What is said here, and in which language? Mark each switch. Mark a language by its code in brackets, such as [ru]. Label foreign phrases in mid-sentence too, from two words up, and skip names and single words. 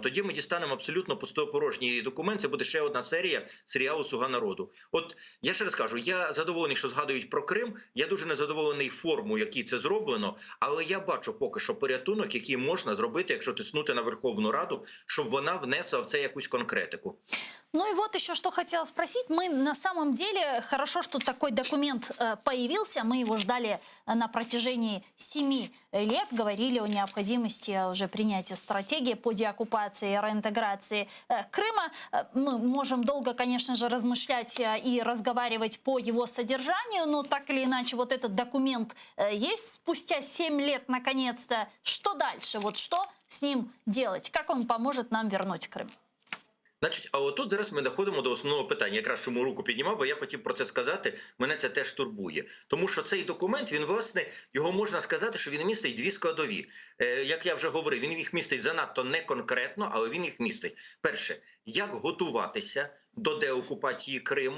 [uk] Тоді ми дістанемо абсолютно пустопорожній документ. Це буде ще одна серія серіалу «Слуга народу». От я ще раз кажу, я задоволений, що згадують про Крим. Я дуже незадоволений форму, якій це зроблено. Але я бачу поки що порятунок, який можна зробити, якщо тиснути на Верховну Раду, щоб вона внесла в це якусь конкретику. [ru] Ну и вот еще что хотела спросить. Мы на самом деле, хорошо, что такой документ появился. Мы его ждали на протяжении 7 лет. Говорили о необходимости уже принятия стратегии по деоккупации и реинтеграции Крыма. Мы можем долго, конечно же, размышлять и разговаривать по его содержанию, но так или иначе вот этот документ есть спустя 7 лет наконец-то. Что дальше? Вот что с ним делать? Как он поможет нам вернуть Крым? [uk] Значить, а отут зараз ми доходимо до основного питання. Якраз чому руку піднімав, бо я хотів про це сказати, мене це теж турбує. Тому що цей документ, він, власне, його можна сказати, що він містить дві складові. Як я вже говорив, він їх містить занадто не конкретно, але він їх містить. Перше, як готуватися до деокупації Криму.